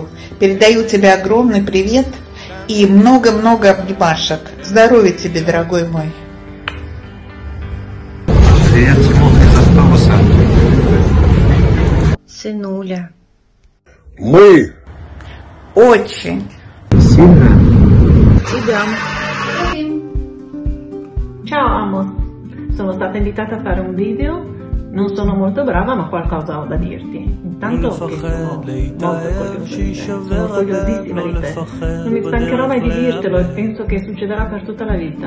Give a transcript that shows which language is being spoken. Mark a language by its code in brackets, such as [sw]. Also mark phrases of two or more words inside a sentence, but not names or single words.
[ru] Передаю тебе огромный привет и много-много обнимашек. Здоровья тебе, дорогой мой. Привет, Тимоха, из автобуса. Сынуля. Мы Очень. Сильно? Тебя. [it] Ciao Amos, sono stata invitata a fare un video, non sono molto brava ma qualcosa ho da dirti. Intanto che sono molto curiosa di te, sono curiosissima di te, non mi stancherò mai di dirtelo e penso che succederà per tutta la vita.